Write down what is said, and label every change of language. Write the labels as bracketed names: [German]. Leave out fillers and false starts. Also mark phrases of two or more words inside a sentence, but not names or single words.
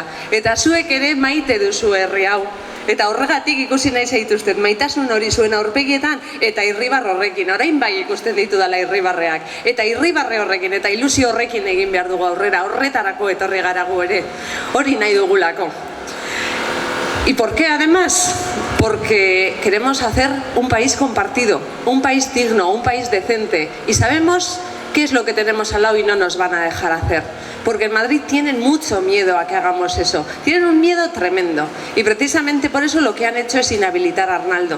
[Basque] Eta zuek ere maite duzu herri hau. Eta horregatik ikusi nahi zaituzten maitasun hori zuen aurpegietan eta irribar horrekin. Orain bai ikusten ditu dela irribarreak. Eta irribarre horrekin eta ilusio horrekin egin behar dugu aurrera. Horretarako etorri gara gu ere. Hori nahi dugulako. [Spanish] ¿Y por qué además? Porque queremos hacer un país compartido, un país digno, un país decente. Y sabemos qué es lo que tenemos al lado y no nos van a dejar hacer. Porque en Madrid tienen mucho miedo a que hagamos eso. Tienen un miedo tremendo. Y precisamente por eso lo que han hecho es inhabilitar a Arnaldo.